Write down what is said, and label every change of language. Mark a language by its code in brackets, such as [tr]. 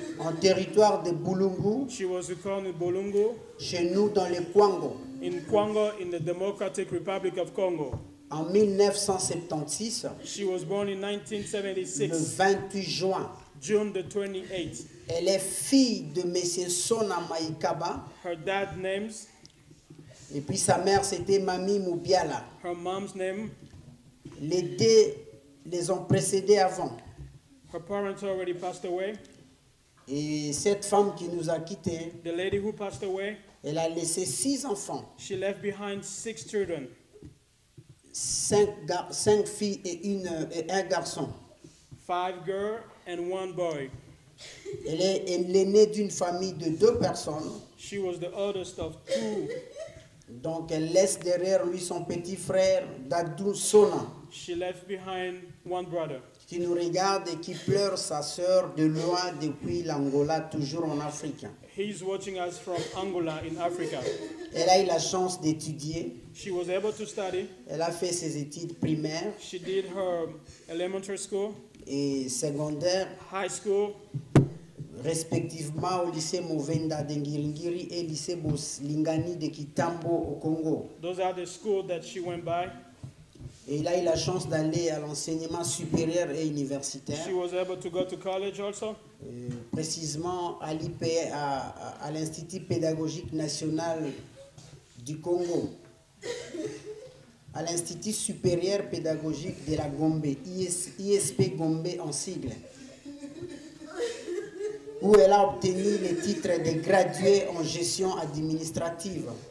[fr] en territoire de Bulungu, [en] she was born in Bolungu, [fr] chez nous dans le Kwango, [en] in Kwango, in the Democratic Republic of Congo. [fr] en 1976, [en] She was born in [fr] le [en] 1976, [fr] 28 juin. [en] June the 28th. [fr] Elle est fille de M. Sona Maïkaba, [en] Her dad names, [fr] et puis sa mère c'était Mami Moubiala. [en] her mom's name, [fr] Les deux les ont précédés avant. [en] her parents already passed away. [fr] Et cette femme qui nous a quittés, [en] The lady who passed away, [fr] elle a laissé 6 enfants, [en] she left behind 6 children, [fr] 5 filles et un garçon. [en] 5 girls and 1 boy. [fr] Elle est née d'une famille de 2 personnes, [en] She was the oldest of 2. [fr] donc elle laisse derrière lui son petit frère Dadou Sona, [en] She left behind 1 brother. [fr] qui nous regarde et qui pleure sa sœur de loin depuis l'Angola, toujours en Afrique. [en] He's watching us from Angola in Africa. [fr] Elle a eu la chance d'étudier. [en] She was able to study. [fr] Elle a fait ses études primaires [en] She did her elementary school, [fr] et secondaires, [en] high school, [fr] respectivement au lycée Movenda de Ngiringiri et lycée Lingani de Kitambo au Congo. [en] those are the schools that she went by. [fr] Et il a eu la chance d'aller à l'enseignement supérieur et universitaire, [en] She was able to go to college also, [fr] précisément à l'IP, à l'Institut pédagogique national du Congo, à l'Institut supérieur pédagogique de la Gombe, ISP Gombe en sigle, où elle a obtenu le titre de graduée en gestion administrative.